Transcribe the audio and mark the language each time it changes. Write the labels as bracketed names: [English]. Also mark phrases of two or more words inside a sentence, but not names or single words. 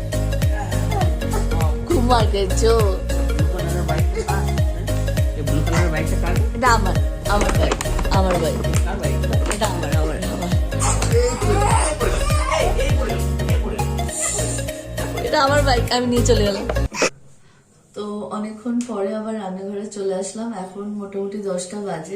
[English] Kumar kejo. Blue color bike [Bangla] টা কার? এই [English] blue color bike [Bangla] টা কার? এটা আমার ভাই, আমার ভাই। কার bike? এটা আমার। এটা আমার বাইক, আমি নিয়ে চলে গেলাম। তো অনেকক্ষণ পরে আবার রান্নাঘরে চলে আসলাম। এখন মোটামুটি 10টা বাজে।